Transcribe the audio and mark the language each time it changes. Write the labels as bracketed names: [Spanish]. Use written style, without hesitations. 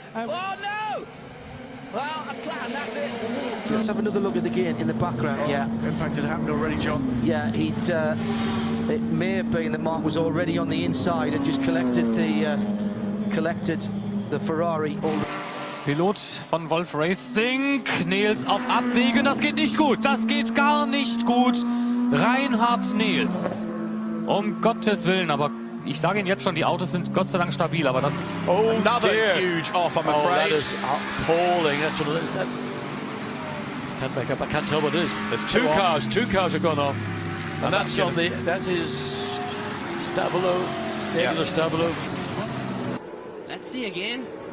[English] Oh, no! Well, that's it. Let's have another look at the gear in the background. Yeah. Impact had happened already, John. Yeah, it may have been that Mark was already on the inside and just collected the Ferrari. [German] Pilot von Wolf Racing, Nils auf Abwägen, das geht nicht gut, das geht gar nicht gut. Reinhard Nils, um Gottes Willen, aber ich sage Ihnen jetzt schon, die Autos sind Gott sei Dank stabil, aber das... [English] Oh, another huge off, I'm afraid. That is appalling, that's what it is. Can't make up, I can't tell what it is. There's two cars have gone off. And that's on the, that is Stabilo, Nicola Stabilo. Let's see again.